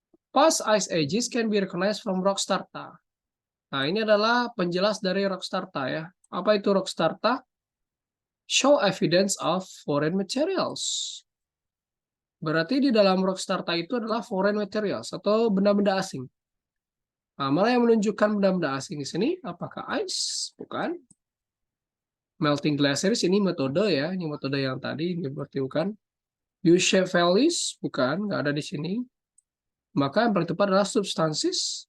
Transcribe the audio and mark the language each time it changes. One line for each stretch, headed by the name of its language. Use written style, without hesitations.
English: Past ice ages can be recognized from rock strata.
Indonesian: Nah, ini adalah penjelas dari rock strata ya. Apa itu rock strata?
English: Show evidence of foreign materials.
Indonesian: Berarti di dalam rock strata itu adalah foreign materials atau benda-benda asing. Nah, mana yang menunjukkan benda-benda asing di sini? Apakah ice? Bukan. Melting glaciers ini metode ya, ini metode yang tadi ini berarti bukan. U-shape valleys bukan, nggak ada di sini. Maka yang paling tepat adalah substances.